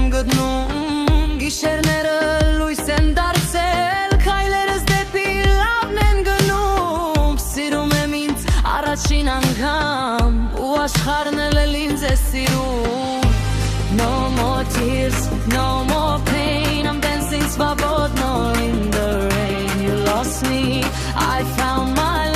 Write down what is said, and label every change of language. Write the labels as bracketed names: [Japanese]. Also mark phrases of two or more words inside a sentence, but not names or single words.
[Armenian] գտնում Գիշերները լույս են դարձել Քայլերս դեպի լավն են գնում Սիրում եմ ինձ առաջին անգամ Ու աշխարհն էլ ինձ է սիրում [English] No more tears, no more pain I'm dancing svobodno in the rain You lost me, I found my